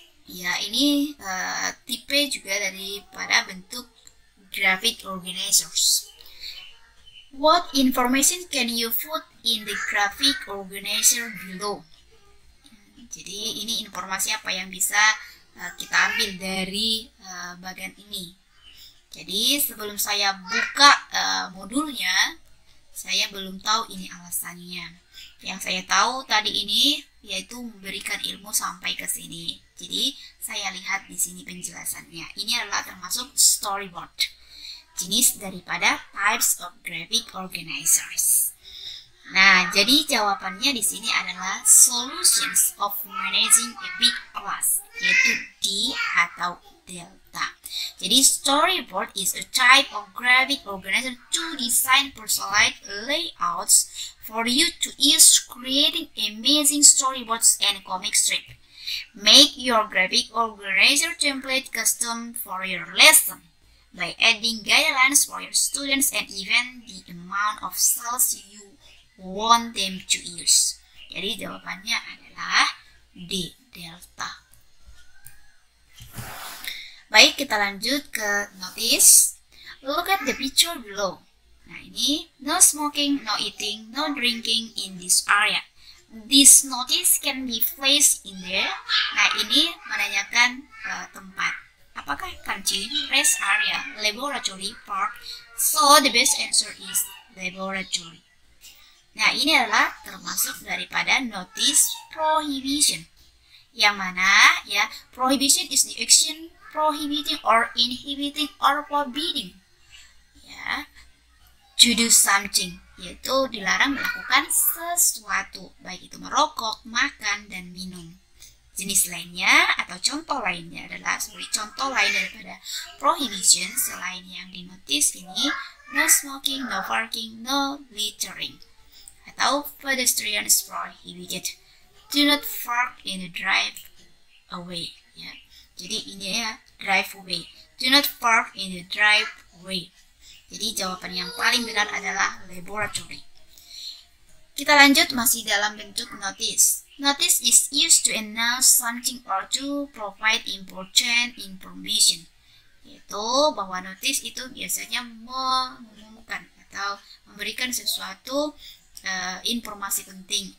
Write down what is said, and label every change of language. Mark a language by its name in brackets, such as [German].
[Indonesian] Ya, ini tipe juga daripada bentuk graphic organizers. [English] What information can you put in the graphic organizer below? [Indonesian] Jadi ini informasi apa yang bisa kita ambil dari bagian ini. Jadi sebelum saya buka modulnya, saya belum tahu ini alasannya. Yang saya tahu tadi ini yaitu memberikan ilmu sampai ke sini. Jadi saya lihat di sini penjelasannya. Ini adalah termasuk storyboard, jenis daripada [English] types of graphic organizers. [Indonesian] Nah, jadi jawabannya di sini adalah [English] solutions of managing a big class, [Indonesian] yaitu D atau delta. Jadi [English] storyboard is a type of graphic organizer to design personalized layouts for you to use creating amazing storyboards and comic strip. Make your graphic organizer template custom for your lesson by adding guidelines for your students and even the amount of cells you want them to use. [Indonesian] Jadi jawabannya adalah D, delta. Baik, kita lanjut ke notice. [English] Look at the picture below. Nah, ini no smoking, no eating, no drinking in this area. This notice can be placed in there. [Indonesian] Nah, ini menanyakan tempat. Apakah kantin, [English] rest area, [Indonesian] laboratory, park? [English] So, the best answer is laboratory. [Indonesian] Nah, ini adalah termasuk daripada notice prohibition. Yang mana ya, [English] prohibition is the action prohibiting or inhibiting or forbidding ya, to do something, [Indonesian] yaitu dilarang melakukan sesuatu, baik itu merokok, makan, dan minum. Jenis lainnya atau contoh lainnya adalah sebagai contoh lain daripada prohibition selain yang di notice ini, [English] no smoking, no parking, no littering. Atau pedestrians prohibited, do not park in the driveway ya. [Indonesian] Jadi ini ya, driveway, [English] do not park in the driveway. [Indonesian] Jadi jawaban yang paling benar adalah laboratory. Kita lanjut masih dalam bentuk notice. [English] Notice is used to announce something or to provide important information. [Indonesian] Yaitu bahwa notice itu biasanya mengumumkan atau memberikan sesuatu informasi penting.